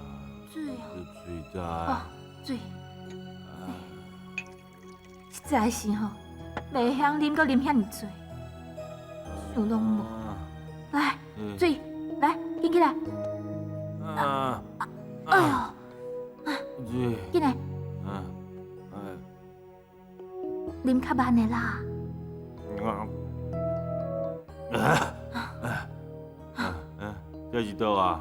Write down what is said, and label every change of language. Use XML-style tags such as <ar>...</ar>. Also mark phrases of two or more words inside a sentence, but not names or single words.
<nan>水哦，水在。哦，水。实在是吼，袂晓啉，搁啉遐尼多，想拢无。来，水，来，紧起来。哎呦，水，紧来。啉较慢的啦。这是倒啊？</nan>